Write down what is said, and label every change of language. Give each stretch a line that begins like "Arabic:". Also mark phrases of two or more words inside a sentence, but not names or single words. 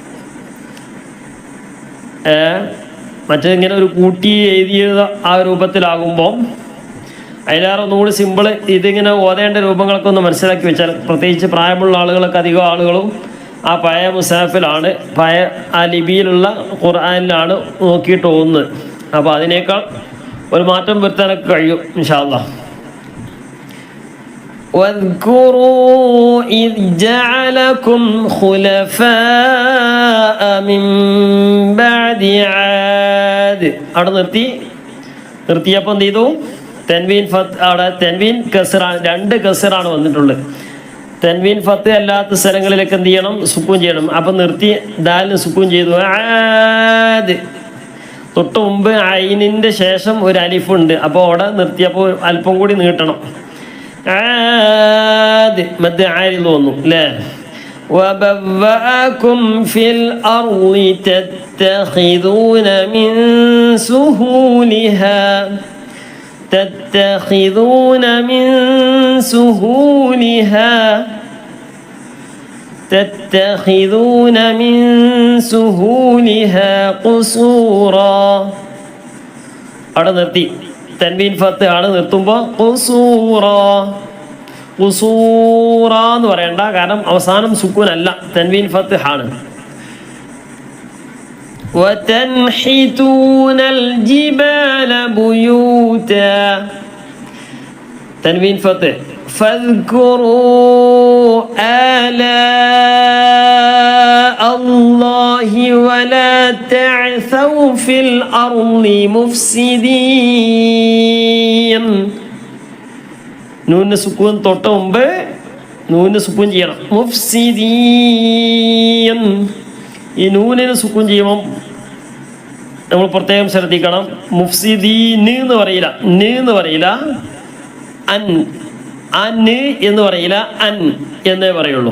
Malayalam: മറ്റേതിങ്ങനെ ഒരു കൂട്ടി എഴുതിയ ആ രൂപത്തിലാകുമ്പോൾ അതിലേറെ ഒന്നുകൂടി സിമ്പിള്. ഇതിങ്ങനെ ഓതേണ്ട രൂപങ്ങളൊക്കെ ഒന്ന് മനസ്സിലാക്കി വെച്ചാൽ, പ്രത്യേകിച്ച് പ്രായമുള്ള ആളുകളൊക്കെ അധികം ആളുകളും ആ പഴയ മുസാഫിലാണ്, പഴയ ആ ലിപിയിലുള്ള ഖുർആനിലാണ് നോക്കിയിട്ട് ഓതുന്നത്. അപ്പോൾ അതിനേക്കാൾ ഒരു മാറ്റം വരുത്താനൊക്കെ കഴിയും
Arabic: إن شاء الله. واذكروا إذ جعلكم خلفاء من بعد عاد.
Malayalam: അവിടെ നിർത്തിയപ്പോൾ എന്ത് ചെയ്തു,
Arabic: تنوين فتح,
Malayalam: അവിടെ തെൻവീൻ കസറാണ്, 2 കസറാണ് വന്നിട്ടുള്ളത്.
Arabic: تنوين فتح
Malayalam: അല്ലാത്ത സ്ഥലങ്ങളിലൊക്കെ എന്ത് ചെയ്യണം, സുക്കൂൻ ചെയ്യണം. അപ്പം നിർത്തി ദാലിന് സുക്കൂൻ ചെയ്തു. ആദ് തൊട്ട് മുമ്പ് ഐനിൻ്റെ ശേഷം ഒരു അലിഫുണ്ട്. അപ്പോൾ അവിടെ നിർത്തിയപ്പോൾ അല്പം കൂടി നീട്ടണം. ആദ് മദ് ആരിൽ വന്നു അല്ലേ?
Arabic: وبوأكم في الأرض تتخذون من سهولها قصورا.
Malayalam: അവിടെ നിർത്തി.
Arabic: تنوين فتح
Malayalam: ആണ് നിർത്തുമ്പോൾ ഖുസൂറ എന്ന് പറയണ്ട, കാരണം അവസാനം സുക്കൂൻ അല്ല,
Arabic: تنوين فتح
Malayalam: ആണ്.
Arabic: وتنحتون الجبال بيوتا تنوين فتح فاذكروا آلاء الله ولا تعثوا في الأرض مفسدين.
Malayalam: നൂന് സുക്കൂൻ തൊട്ട് മുമ്പ് നൂന് സുക്കൂൻ ചെയ്യണം. മുഫ്സിദീൻ. ഈ നൂനിന് സുക്കൂൻ ചെയ്യുമ്പം നമ്മൾ പ്രത്യേകം ശ്രദ്ധിക്കണം. മുഫ്സിദീന് എന്ന് പറയില്ല, ന് എന്ന് പറയില്ല, അൻ അന് എന്ന് പറയില്ല, അൻ എന്നേ പറയുള്ളൂ.